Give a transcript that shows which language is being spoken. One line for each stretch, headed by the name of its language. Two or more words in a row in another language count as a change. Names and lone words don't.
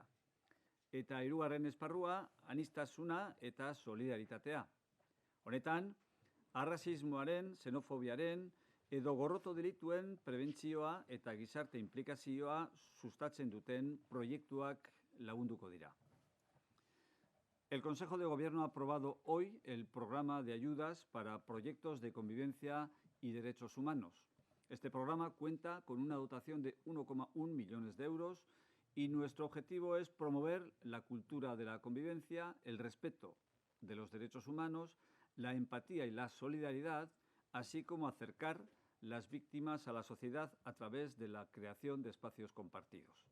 Basque: Eta 3. esparrua, aniztasuna eta solidaritatea. Honetan, arrazismoaren, xenofobiaren edo gorroto delituen prebentzioa eta gizarte implikazioa sustatzen duten proiektuak lagunduko dira.
Spanish: El Consejo de Gobierno ha aprobado hoy el programa de ayudas para proyectos de convivencia y derechos humanos. Este programa cuenta con una dotación de 1,1 millones de euros y nuestro objetivo es promover la cultura de la convivencia, el respeto de los derechos humanos, la empatía y la solidaridad, así como acercar las víctimas a la sociedad a través de la creación de espacios compartidos.